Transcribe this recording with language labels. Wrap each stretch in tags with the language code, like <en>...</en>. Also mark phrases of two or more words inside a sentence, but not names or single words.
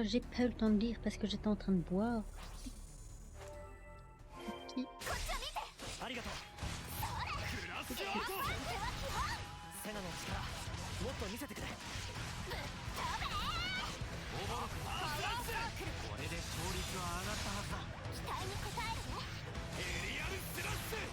<fr>J'ai pas eu le temps de lire parce que j'étais en train de boire. Qui</fr> <ja>ありがとう。セナの力もっと見せてくれ。おぼろくこれで勝率は上がったはずだ。期待に応えるね。エリアルスラッシュ。</ja>